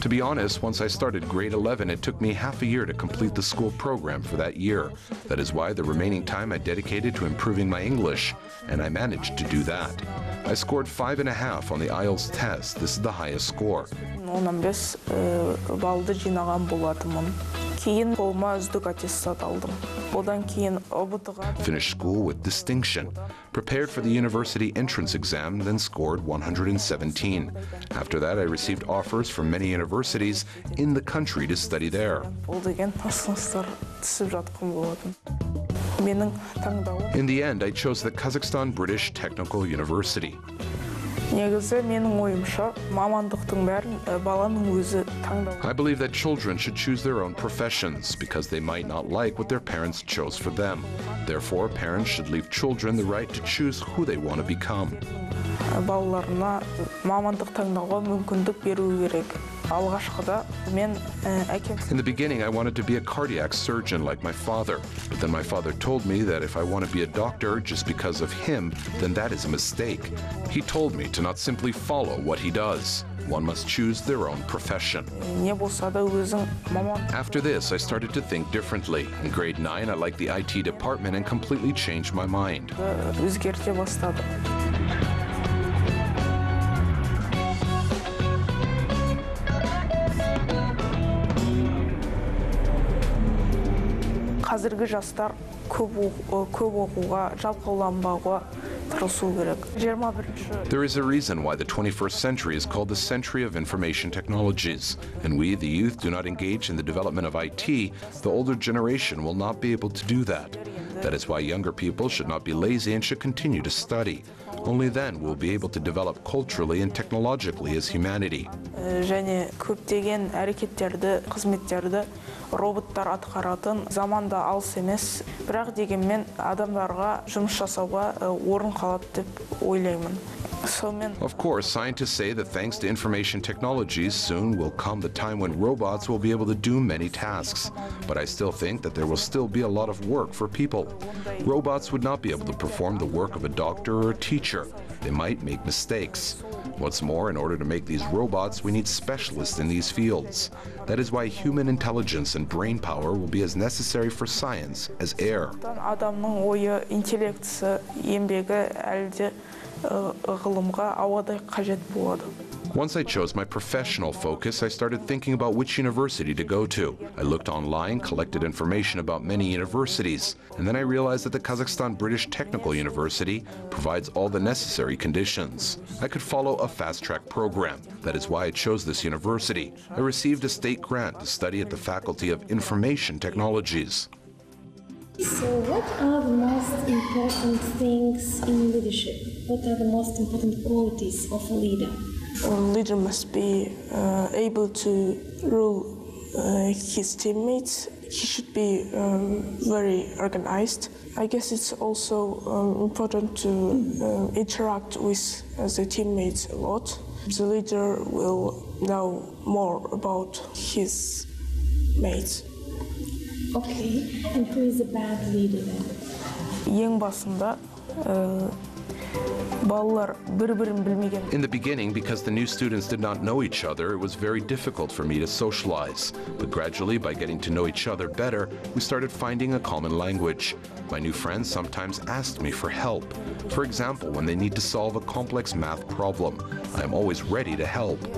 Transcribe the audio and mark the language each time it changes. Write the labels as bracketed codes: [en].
[en] To be honest, once I started grade 11, it took me half a year to complete the school program for that year. That is why the remaining time I dedicated to improving my English, and I managed to do that. I scored 5.5 on the IELTS test. This is the highest score. [kk] 15 балды жинаған болатынмын. Кейін қолыма үздік аттестат алдым. Одан кейін ОБТ-ға [en] Finished school with distinction. Prepared for the university entrance exam, then scored 117. After that, I received offers from many universities in the country to study there. [kk] ол деген ұсыныстар түсіп жатқан болатын. Менің таңдауым [en] In the end, I chose the Kazakhstan British Technical University. [kk] негізі менің ойымша мамандықтың бәрін баланың өзі таңдау. [en] I believe that children should choose their own professions because they might not like what their parents chose for them. Therefore, parents should leave children the right to choose who they want to become. [kk] Балаларына мамандық таңдауға мүмкіндік беру керек. Алғашқыда мен әкем. [en] In the beginning, I wanted to be a cardiac surgeon like my father. But then my father told me that if I want to be a doctor just because of him, then that is a mistake. He told me to not simply follow what he does. One must choose their own profession. [kk] Не болса да өзің маман. [en] After this, I started to think differently. In grade 9, I liked the IT department and completely changed my mind. [kk] Өзгерте бастады. Қазіргі жастар көп оқуға, жалқауланбауға тырысу керек. 21-ші. [en] There is a reason why the 21st century is called the century of information technologies. And we, the youth, do not engage in the development of IT, the older generation will not be able to do that. That is why younger people should not be lazy and should continue to study. Only then we'll be able to develop culturally and technologically as humanity. [kk] Және көптеген әрекеттерді, қызметтерді роботтар атқаратын заманда алыс емес, бірақ дегенмен адамдарға жұмыс жасауға орын қалады деп ойлаймын. [en] Of course, scientists say that thanks to information technologies, soon will come the time when robots will be able to do many tasks. But I still think that there will still be a lot of work for people. Robots would not be able to perform the work of a doctor or a teacher. They might make mistakes. What's more, in order to make these robots, we need specialists in these fields. That is why human intelligence and brain power will be as necessary for science as air. [kk] Адамның ойы, интеллектісі, еңбегі әлде ғылымға ауадай қажет болады. [en] Once I chose my professional focus, I started thinking about which university to go to. I looked online, collected information about many universities, and then I realized that the Kazakhstan British Technical University provides all the necessary conditions. I could follow a fast-track program. That is why I chose this university. I received a state grant to study at the Faculty of Information Technologies. So what are the most important things in leadership? What are the most important qualities of a leader? A leader must be able to rule his teammates. He should be very organized. I guess it's also important to interact with the teammates a lot. The leader will know more about his mates. Okay, and who is a bad leader then? [kk] Ең басында балалар бір-бірін білмеген. [en] In the beginning, because the new students did not know each other, it was very difficult for me to socialize. But gradually, by getting to know each other better, we started finding a common language. My new friends sometimes asked me for help. For example, when they need to solve a complex math problem, I am always ready to help.